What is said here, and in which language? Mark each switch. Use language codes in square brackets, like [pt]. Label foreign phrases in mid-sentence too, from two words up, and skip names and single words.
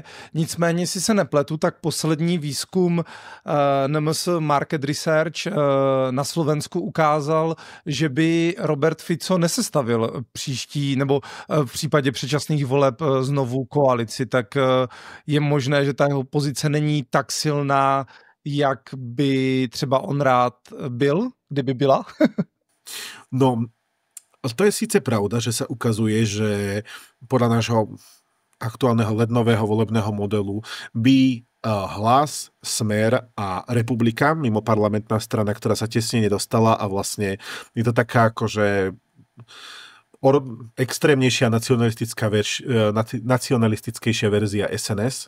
[cs] Nicméně, jestli se nepletu, tak poslední výzkum NMS Market Research na Slovensku ukázal, že by Robert Fico nesestavil příští, nebo v případě předčasných voleb znovu koalici, tak je možné, že ta jeho pozice není tak silná, jak by třeba on rád byl, kdyby byla? [sk] No, to je síce pravda, že sa ukazuje, že podľa nášho aktuálneho lednového volebného modelu by Hlas, Smer a Republika, mimo parlamentná strana, ktorá sa tesne nedostala a vlastne je to taká akože extrémnejšia nacionalistickejšia verzia SNS.